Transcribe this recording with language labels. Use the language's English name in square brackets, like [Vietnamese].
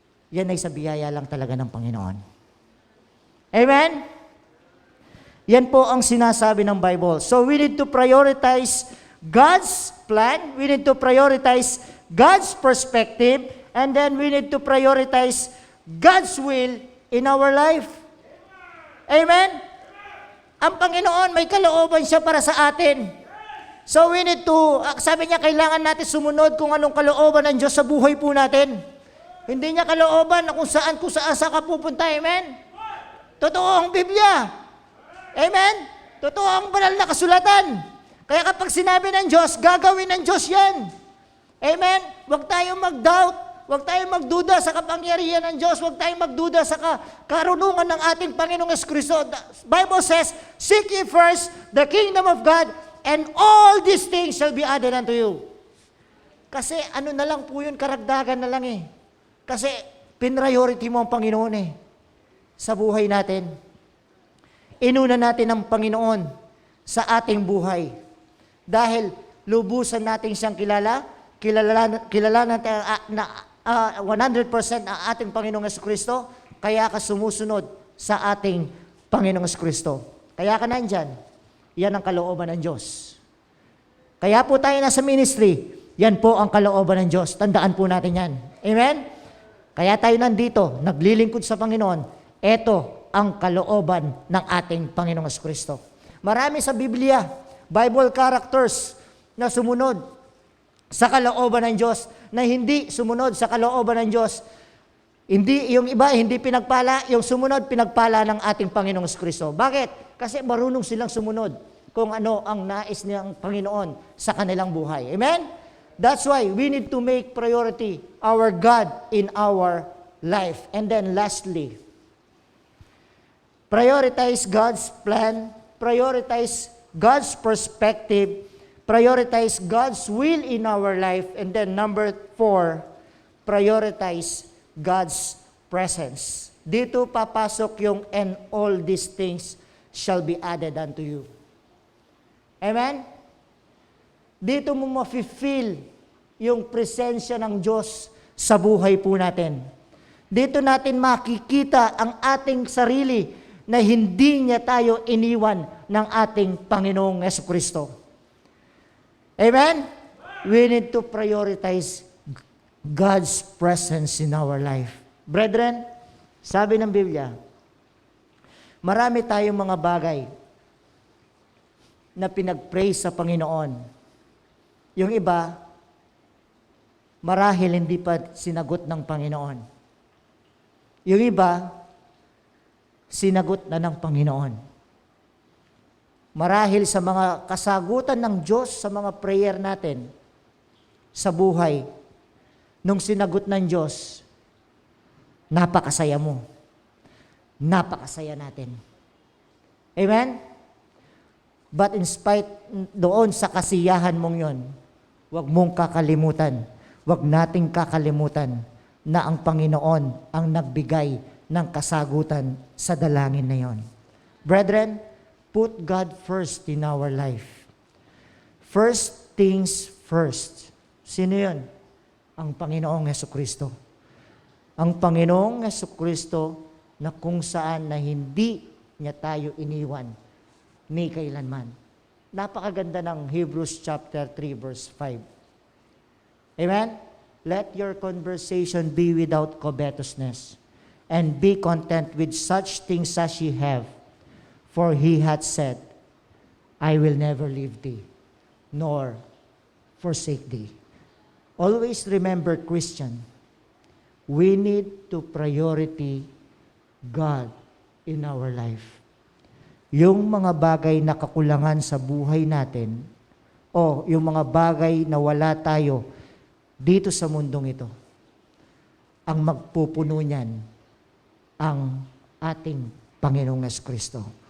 [Filipino] Yan ay sa biyaya lang talaga ng Panginoon. Amen? Yan po ang sinasabi ng Bible. [English] So we need to prioritize God's plan, we need to prioritize God's perspective, and then we need to prioritize God's will in our life. Amen? [Filipino] Ang Panginoon, may kalooban siya para sa atin. [English] So we need to, [Filipino] sabi niya, kailangan natin sumunod kung anong kalooban ng Diyos sa buhay po natin. Hindi niya kalooban na kung saan ka pupunta. Amen? Totoo ang Biblia. Amen? Totoo ang banal na kasulatan. Kaya kapag sinabi ng Diyos, gagawin ng Diyos yan. Amen? Huwag tayong mag-doubt. Huwag tayong magduda sa kapangyarihan ng Diyos. Huwag tayong magduda sa karunungan ng ating Panginoong Jesucristo. [English] The Bible says, seek ye first the kingdom of God, and all these things shall be added unto you. [Filipino] Kasi ano na lang po yun, karagdagan na lang eh. Kasi pinriority mo ang Panginoon eh. Sa buhay natin. Inuna natin ang Panginoon sa ating buhay. Dahil lubusan natin siyang kilala natin na 100% ang ating Panginoong Jesucristo, kaya ka sumusunod sa ating Panginoong Jesucristo. Kaya ka nandyan. Yan ang kalooban ng Diyos. Kaya po tayo nasa ministry, yan po ang kalooban ng Diyos. Tandaan po natin yan. Amen? Kaya tayo nandito, naglilingkod sa Panginoon. Ito ang kalooban ng ating Panginoong Jesucristo. Marami sa Biblia, Bible characters na sumunod sa kalooban ng Diyos, na hindi sumunod sa kalooban ng Diyos. Hindi, yung iba, hindi pinagpala, yung sumunod, pinagpala ng ating Panginoong Jesucristo. Bakit? Kasi marunong silang sumunod kung ano ang nais ng Panginoon sa kanilang buhay. Amen? [English] That's why we need to make priority our God in our life. And then lastly, prioritize God's plan, prioritize God's perspective, prioritize God's will in our life, and then number 4, prioritize God's presence. [Filipino] Dito papasok yung [English] and all these things shall be added unto you. Amen? [Filipino] Dito mo mafe-feel yung presensya ng Diyos sa buhay po natin. Dito natin makikita ang ating sarili na hindi niya tayo iniwan ng ating Panginoong Jesucristo. Amen? [English] We need to prioritize God's presence in our life. [Filipino] Brethren, sabi ng Biblia, marami tayong mga bagay na pinag-praise sa Panginoon. Yung iba, marahil hindi pa sinagot ng Panginoon. Yung iba, sinagot na ng Panginoon. Marahil sa mga kasagutan ng Diyos sa mga prayer natin sa buhay, nung sinagot ng Diyos, napakasaya mo. Napakasaya natin. Amen? [English] But in spite [Filipino] doon sa kasiyahan mong yon, huwag mong kakalimutan, huwag nating kakalimutan na ang Panginoon ang nagbigay ng kasagutan sa dalangin na yon. [English] Brethren, put God first in our life. First things first. [Filipino] Sino yun? Ang Panginoong Jesucristo. Ang Panginoong Jesucristo na kung saan na hindi niya tayo iniwan ni kailanman. Napakaganda ng Hebrews chapter 3 verse 5. Amen? [English] Let your conversation be without covetousness, and be content with such things as ye have. For he hath said, I will never leave thee, nor forsake thee. Always remember, Christian, we need to priority God in our life. [Filipino] Yung mga bagay na kakulangan sa buhay natin, o yung mga bagay na wala tayo dito sa mundong ito, ang magpupuno niyan, ang ating Panginoong Jesucristo.